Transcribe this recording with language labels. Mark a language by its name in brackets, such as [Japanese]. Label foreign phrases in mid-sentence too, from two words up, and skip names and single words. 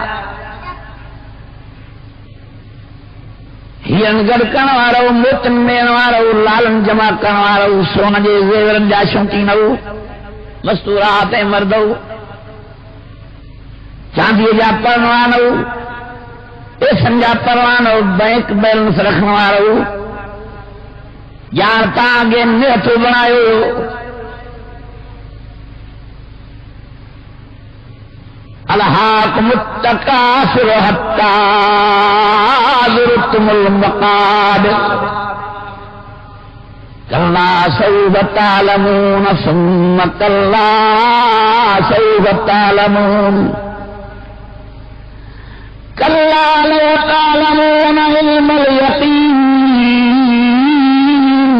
[Sindhi] हीरनि गॾु करण वारो मोतियुनि ॾियण वारो लालनि जमा करण वारो सोन जे ज़ेवरनि जा शौक़ीन मस्तूरात ऐं मर्द चांदीअ जा परवान पैसनि जा परवान बैंक बैलेंस रखण वारो ॼाण तव्हांखे निहथो बणायो। [Arabic] ألهاكم التكاثر حتى زرتم المقابر كلا سوف تعلمون ثم كلا سوف تعلمون كلا لو تعلمون علم اليقين